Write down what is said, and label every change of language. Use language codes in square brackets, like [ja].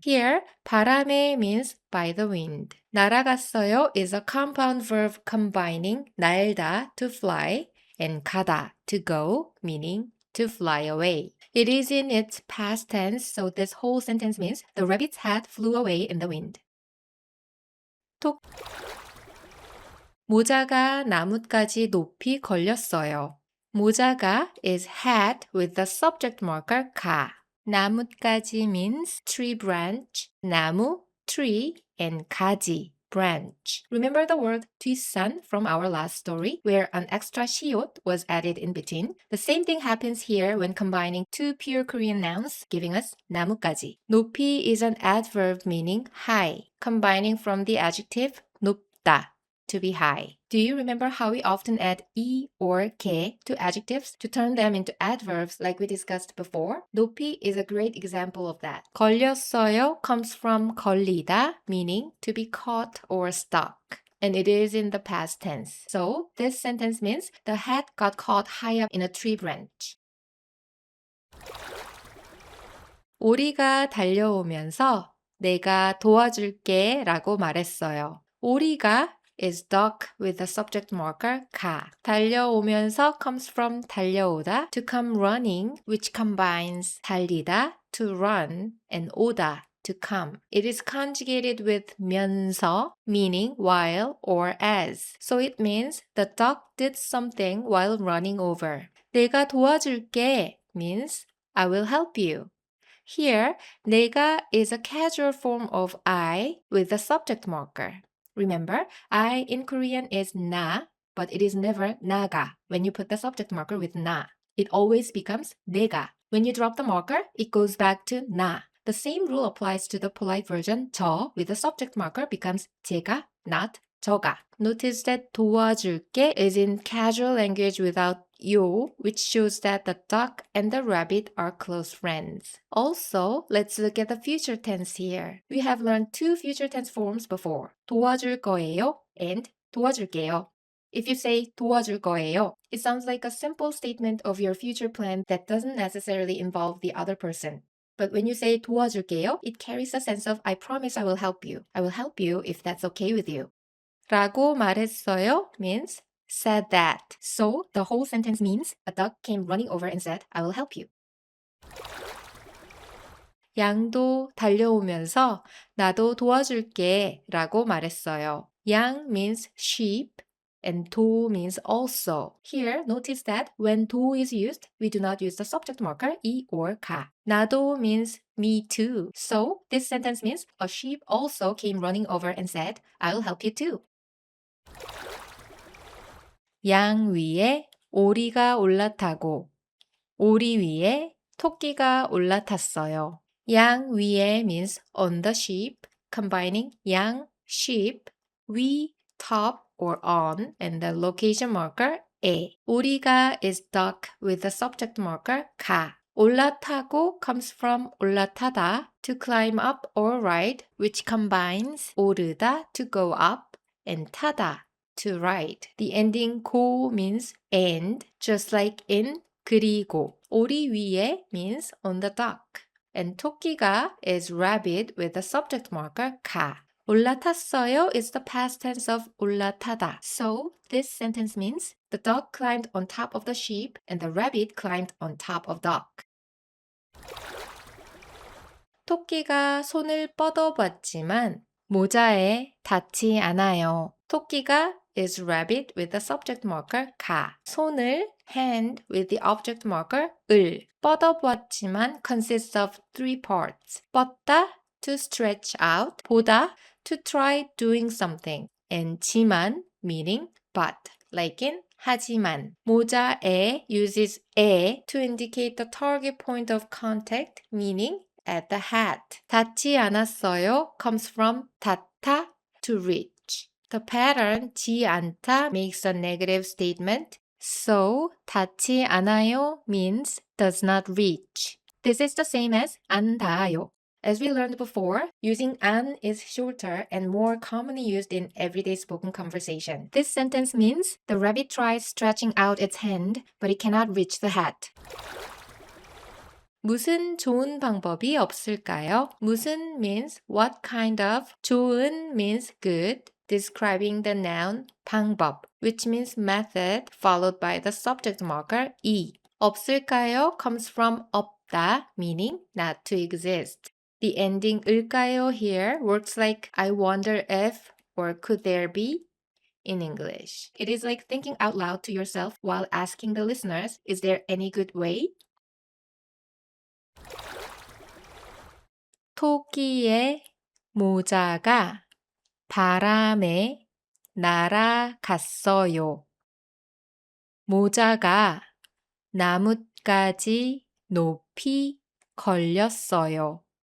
[en] Here, 바람에 means by the wind. 날아갔어요 is a compound verb combining 날다 to fly and 가다 to go, meaning to fly away. It is in its past tense, so this whole sentence means the rabbit's hat flew away in the wind. [ko] 모자가 나뭇가지 높이 걸렸어요. [en] 모자가 is hat with the subject marker 가. 나뭇가지 means tree branch, 나무, tree, and 가지, branch. Remember the word 뒷산 from our last story where an extra 시옷 was added in between? The same thing happens here when combining two pure Korean nouns, giving us 나뭇가지. 높이 is an adverb meaning high, combining from the adjective 높다, to be high. Do you remember how we often add 이 or 게 to adjectives to turn them into adverbs like we discussed before? 높이 is a great example of that. 걸렸어요 comes from 걸리다, meaning to be caught or stuck. And it is in the past tense. So this sentence means the hat got caught high up in a tree branch. [ko] 오리가 달려오면서 내가 도와줄게 라고 말했어요. [en] 오리가 is duck with the subject marker 가. 달려오면서 comes from 달려오다 to come running, which combines 달리다 to run and 오다 to come. It is conjugated with 면서, meaning while or as. So it means the duck did something while running over. [ko] 내가 도와줄게 [en] means I will help you. Here, 내가 is a casual form of I with the subject marker. Remember, I in Korean is 나, but it is never 나가 when you put the subject marker with 나. It always becomes 내가. When you drop the marker, it goes back to 나. The same rule applies to the polite version 저 with the subject marker becomes 제가, not 저가. Notice that 도와줄게 is in casual language without 요, which shows that the duck and the rabbit are close friends. Also, let's look at the future tense here. We have learned two future tense forms before. [ko] 도와줄 거예요 and 도와줄게요. [en] If you say [ko] 도와줄 거예요, [en] it sounds like a simple statement of your future plan that doesn't necessarily involve the other person. But when you say 도와줄게요, it carries a sense of I promise I will help you. I will help you if that's okay with you. [ko] 라고 말했어요 [en] means said that. So the whole sentence means a duck came running over and said, I will help you. [ko] 양도 달려오면서 나도 도와줄게 라고 말했어요. [en] 양 means sheep and 도 means also. Here, notice that when 도 is used, we do not use the subject marker 이 or 가. 나도 means me too. So this sentence means a sheep also came running over and said, I will help you too. [ko] 양 위에 오리가 올라타고 오리 위에 토끼가 올라탔어요. 양 위에 [en] means on the sheep, combining 양, sheep, 위, top or on, and the location marker 에. 오리가 is stuck with the subject marker 가. 올라타고 comes from 올라타다, to climb up or ride, which combines 오르다, to go up, and 타다, to ride. The ending 고 means and, just like in 그리고. [ko] 오리 위에 [en] means on the dock. And 토끼가 is rabbit with the subject marker 가. 올라탔어요 is the past tense of 올라타다. So this sentence means the dog climbed on top of the sheep and the rabbit climbed on top of dog. [ko] 토끼가 손을 뻗어봤지만 모자에 닿지 않아요. [en] 토끼가 is rabbit with the subject marker 가. 손을 hand with the object marker 을. 뻗어봤지만 consists of three parts. 뻗다 to stretch out, 보다 to try doing something, and 지만 meaning but, like in 하지만. 모자에 uses 에 to indicate the target point of contact, meaning at the hat. [ko] 닿지 않았어요 [en] comes from 닿다 to reach. The pattern [ko] 지 않다 [en] makes a negative statement. So [ko] 닿지 않아요 [en] means does not reach. This is the same as [ko] 안 닿아요. [en] As we learned before, using 안 is shorter and more commonly used in everyday spoken conversation. This sentence means the rabbit tries stretching out its hand, but it cannot reach the hat. [ko] 무슨 좋은 방법이 없을까요? [en] 무슨 means what kind of, 좋은 means good, describing the noun 방법, which means method, followed by the subject marker 이. 없을까요 comes from 없다, meaning not to exist. The ending 을까요 here works like I wonder if or could there be in English. It is like thinking out loud to yourself while asking the listeners, is there any good way? [ko] 토끼의 모자가 바람에 날아갔어요. 모자가 나뭇가지 높이 걸렸어요.